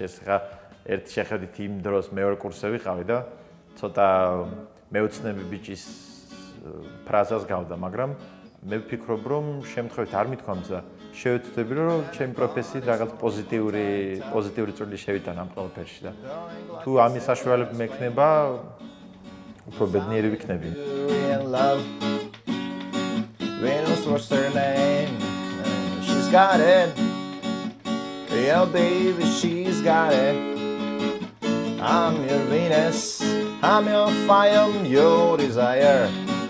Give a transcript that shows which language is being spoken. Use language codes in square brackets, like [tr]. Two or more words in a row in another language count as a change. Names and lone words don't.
[ka] ეს ხა ერთი შეხედვით იმ დროს მეორე კურსზე ვიყავი და ცოტა მეოცნები ბიჭის ფრაზას გავდა, მაგრამ მე ვფიქრობ, რომ შემთხვევით არ მithქვამს და შევეცდები, რომ ჩემი პროფესიით რაღაც პოზიტიური წვლილი შევიტანა ამ ყველაფერში და თუ ამის საშუალება მექნება, უფრო ბედნიერი ვიქნები. [en] Venus was her name, she's got it, yeah baby she's got it, I'm your Venus, I'm your fire, I'm your desire.